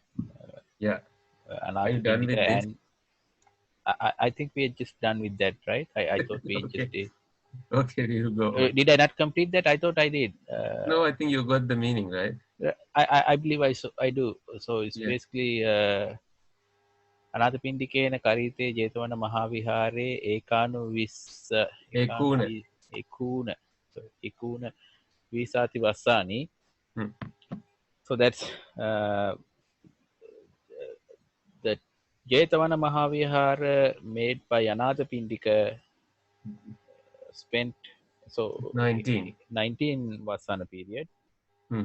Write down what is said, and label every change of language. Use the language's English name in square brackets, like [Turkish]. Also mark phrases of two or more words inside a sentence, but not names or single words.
[English] Yeah. Are you Anatha done Pindika with this? and I think we are just done with that, right? I thought we just Okay. did. Okay, we'll go on. Did I not complete that? I thought I did. No, I think you got the meaning, right? I believe I do. So it's Yeah. [Pali] basically අනාථපිණ්ඩිකේන කරිතේ ජේතවන මහාවිහාරේ Ekuna. එකූන එකූන වීසාති වස්සානි. Hmm. [English] So that's the Jetavana Mahavihara made by Anathapindika spent so 19. 19 Vasana period. Mm-hmm.